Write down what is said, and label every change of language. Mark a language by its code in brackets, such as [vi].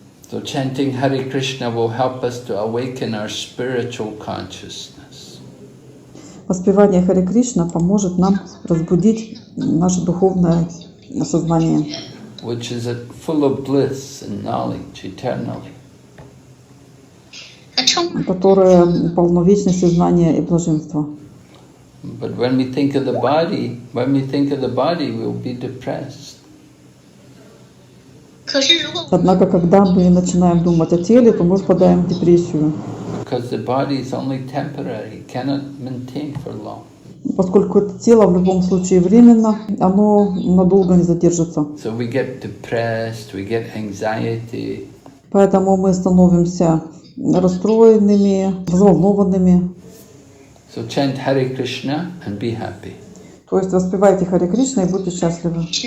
[en] So chanting Hare Krishna will help us to awaken our spiritual consciousness. [ru] Воспевание Харе Кришна поможет нам разбудить наше духовное сознание, [en] Which is full of bliss and knowledge eternally. [ru] которое полно вечности, знания и блаженства. [en] But when we think of the body, we'll be depressed. [ru] Однако, когда мы начинаем думать о теле, то мы впадаем в депрессию. [en] Because the body is only temporary, cannot maintain for long. [ru] Поскольку это тело в любом случае временно, оно надолго не задержится. [en] So we get depressed, we get anxiety. [ru] Поэтому мы становимся расстроенными, взволнованными. [en] So chant Hare Krishna and be happy. [ru] То есть воспевайте Харе Кришна и будьте счастливы.